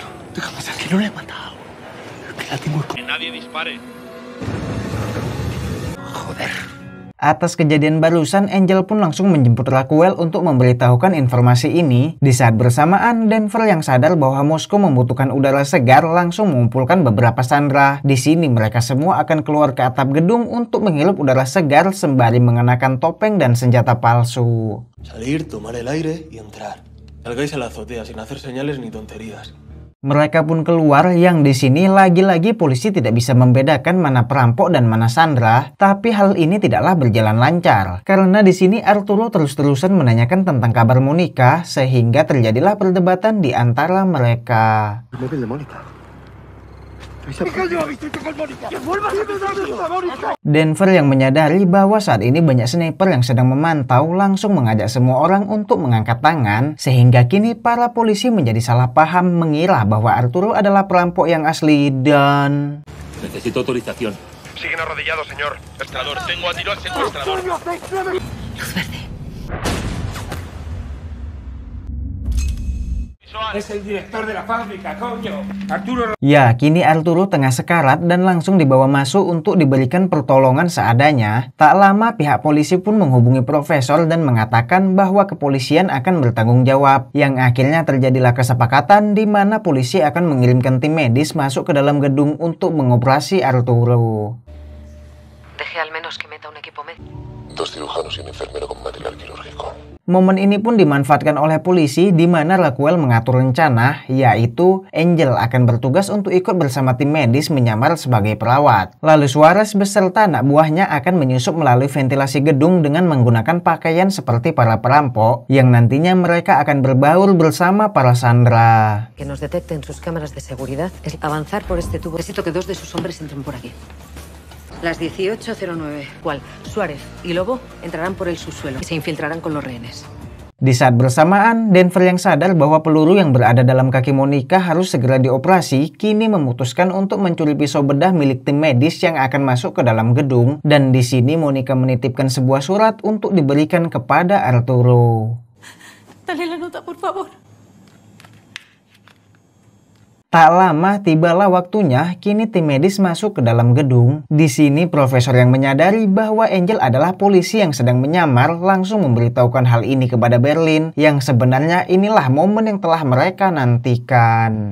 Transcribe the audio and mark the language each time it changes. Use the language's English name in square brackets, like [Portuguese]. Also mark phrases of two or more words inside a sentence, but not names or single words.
[Indonesian] Atas kejadian barusan, Angel pun langsung menjemput Raquel untuk memberitahukan informasi ini. Di saat bersamaan, Denver yang sadar bahwa Moskow membutuhkan udara segar langsung mengumpulkan beberapa Sandra. Di sini mereka semua akan keluar ke atap gedung untuk menghirup udara segar sembari mengenakan topeng dan senjata palsu. [Spanish] Salir, tomar el aire y entrar. Salgáis a la azotea sin hacer señales ni tonterías. [Indonesian] Mereka pun keluar, yang di sini lagi-lagi polisi tidak bisa membedakan mana perampok dan mana Sandra. Tapi hal ini tidaklah berjalan lancar karena di sini Arturo terus-terusan menanyakan tentang kabar Monica, sehingga terjadilah perdebatan di antara mereka. Denver yang menyadari bahwa saat ini banyak sniper yang sedang memantau langsung mengajak semua orang untuk mengangkat tangan, sehingga kini para polisi menjadi salah paham mengira bahwa Arturo adalah perampok yang asli dan... [Spanish] Necesito autorización. Siguen arrodillados, señor. Secuestrador, tengo a tiro al secuestrador. Luz verde. Es el director de la fábrica, coño. Arturo. [Indonesian] Ya, kini Arturo tengah sekarat dan langsung dibawa masuk untuk diberikan pertolongan seadanya. Tak lama pihak polisi pun menghubungi Profesor dan mengatakan bahwa kepolisian akan bertanggung jawab. Yang akhirnya terjadilah kesepakatan di mana polisi akan mengirimkan tim medis masuk ke dalam gedung untuk mengoperasi Arturo. [Spanish] Deje al menos que meta un equipo médico. 2 cirujanos y un enfermero con material quirúrgico. [Indonesian] Momen ini pun dimanfaatkan oleh polisi di mana Raquel mengatur rencana, yaitu Angel akan bertugas untuk ikut bersama tim medis menyamar sebagai perawat. Lalu Suarez beserta anak buahnya akan menyusup melalui ventilasi gedung dengan menggunakan pakaian seperti para perampok, yang nantinya mereka akan berbaur bersama para Sandra. [Spanish] Que nos detecten sus cámaras de seguridad es avanzar por este tubo. Necesito que 2 de sus hombres entren por aquí. Las 18:09. ¿Cuál? Suárez y Lobo entrarán por el subsuelo y se infiltrarán con los rehenes. [Indonesian] Di saat bersamaan, Denver yang sadar bahwa peluru yang berada dalam kaki Monica harus segera dioperasi, kini memutuskan untuk mencuri pisau bedah milik tim medis yang akan masuk ke dalam gedung. Dan di sini Monica menitipkan sebuah surat untuk diberikan kepada Arturo. [Spanish] Dale la nota, por favor. [Indonesian] Tak lama tibalah waktunya, kini tim medis masuk ke dalam gedung. Di sini Profesor yang menyadari bahwa Angel adalah polisi yang sedang menyamar langsung memberitahukan hal ini kepada Berlin, yang sebenarnya inilah momen yang telah mereka nantikan.